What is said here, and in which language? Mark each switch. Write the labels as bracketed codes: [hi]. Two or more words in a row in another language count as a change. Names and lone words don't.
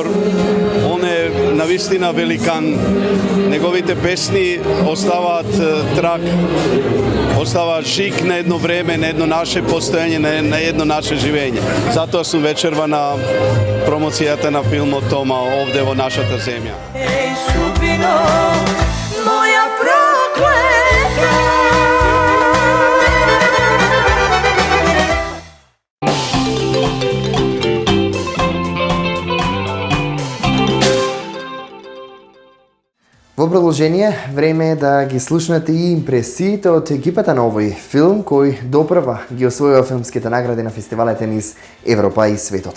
[mk] Он е навистина великан. Неговите песни оставаат трак, оставаат жик на едно време, на едно наше постоење, на едно наше живење. Затоа сум вечерва на промоцијата на филмот Тома овде во нашата земја. [sr] Ej, sudbino moja prokleta. [mk] Во продолжение, време е да ги слушнете и импресиите од екипата на овој филм, кој допрва ги освојува филмските награди на фестивалите низ Европа и светот.